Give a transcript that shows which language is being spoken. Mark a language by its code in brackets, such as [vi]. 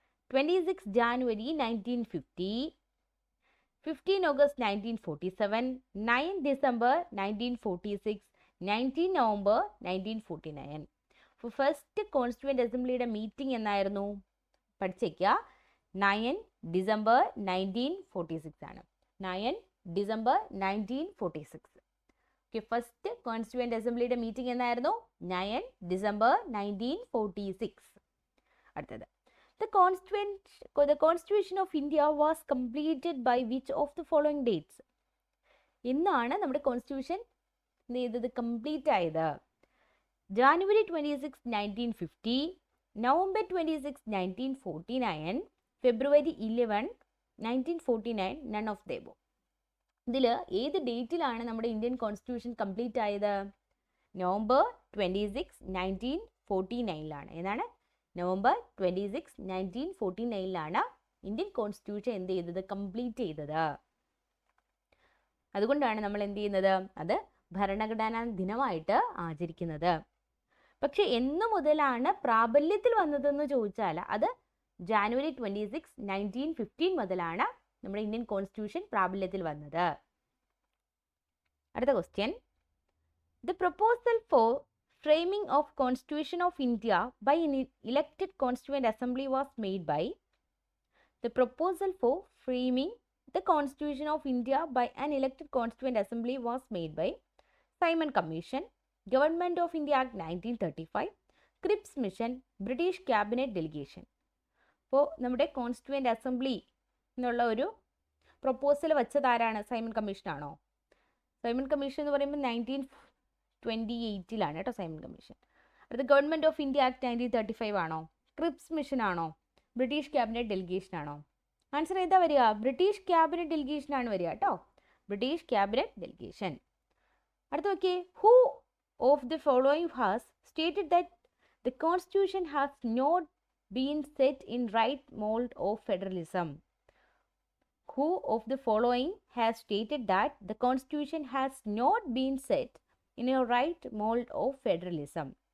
[en] 26 January 1950, 15 August 1947, 9 December 1946, 19 November 1949. [ml] First constituent അസംബ്ലിയുടെ meeting എന്നായിരുന്നു? പഠിച്ചേക്കുക. 9 December 1946 ആണ്. 9 December 1946. Okay, first constituent അസംബ്ലിയുടെ meeting എന്നായിരുന്നു? [en] 9 December 1946. [ml] അടുത്തത്, [en] The Constitution of India was completed by which of the following dates? [ml] എന്നാണ് നമ്മുടെ constitution ചെയ്തത്? Complete ആയത് [en] January 26, 1950, November 26, 1949, February 11, 1949, none of the above. [ml] ഇതിൽ ഏത് ഡേറ്റിലാണ് നമ്മുടെ ഇന്ത്യൻ കോൺസ്റ്റിറ്റ്യൂഷൻ കംപ്ലീറ്റ് ആയത്? November 26, 1949 ഏതാണ്? November 26, 1949 ഇന്ത്യൻ കോൺസ്റ്റിറ്റ്യൂഷൻ എന്ത് ചെയ്തത്? കംപ്ലീറ്റ് ചെയ്തത്. അതുകൊണ്ടാണ് നമ്മൾ എന്ത് ചെയ്യുന്നത്? അത് ഭരണഘടനാ ദിനമായിട്ട് ആചരിക്കുന്നത്. പക്ഷെ എന്ന് മുതലാണ് പ്രാബല്യത്തിൽ വന്നതെന്ന് ചോദിച്ചാൽ അത് January 26, 1915 മുതലാണ് നമ്മുടെ ഇന്ത്യൻ കോൺസ്റ്റിറ്റ്യൂഷൻ പ്രാബല്യത്തിൽ വന്നത്. അടുത്ത question, [en] The proposal for framing of Constitution of India by an elected Constituent Assembly was made by. The proposal for framing the Constitution of India by an elected Constituent Assembly was made by Simon Commission, Government of India Act 1935, Cripps Mission, British Cabinet Delegation. [ml] അപ്പോൾ നമ്മുടെ constituent assembly എന്നുള്ള ഒരു proposal വെച്ചത് ആരാണ്? Simon കമ്മീഷനാണോ? Simon commission എന്ന് പറയുമ്പോൾ 1928 കേട്ടോ Simon commission. അടുത്ത ഗവൺമെൻറ് ഓഫ് ഇന്ത്യ ആക്ട് 1935 ആണോ? ക്രിപ്സ് മിഷൻ ആണോ? ബ്രിട്ടീഷ് ക്യാബിനറ്റ് ഡെലിഗേഷൻ ആണോ? ആൻസർ ഏതാ വരിക? ബ്രിട്ടീഷ് ക്യാബിനറ്റ് ഡെലിഗേഷൻ ആണ് വരിക കേട്ടോ. British cabinet delegation. അടുത്ത നോക്കിയേ, [en] Who of the following has stated that the constitution has no been set in right mold of federalism? Who of the following has stated that the constitution has not been set in a right mold of federalism?